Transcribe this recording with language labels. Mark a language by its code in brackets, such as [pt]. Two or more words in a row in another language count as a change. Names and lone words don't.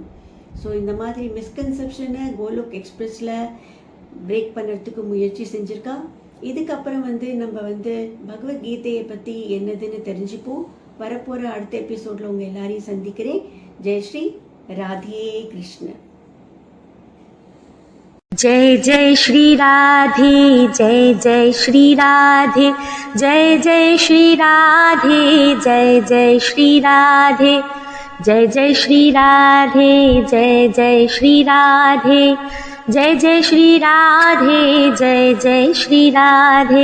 [ta] ஸோ இந்த மாதிரி மிஸ்கன்செப்ஷனை கோலோக் எக்ஸ்பிரஸில் பிரேக் பண்ணுறதுக்கு முயற்சி செஞ்சுருக்கா. இதுக்கப்புறம் வந்து நம்ம வந்து பகவத்கீதையை பற்றி என்னதுன்னு தெரிஞ்சுப்போம். வரப்போகிற அடுத்த எபிசோடில் உங்கள் எல்லாரையும் சந்திக்கிறேன். ஜெய் ஸ்ரீ ராதே கிருஷ்ண. [hi] जय जय श्री राधे, जय जय श्री राधे, जय जय श्री राधे, जय जय श्री राधे, जय जय श्री राधे, जय जय श्री राधे, जय जय श्री राधे, जय जय श्री राधे,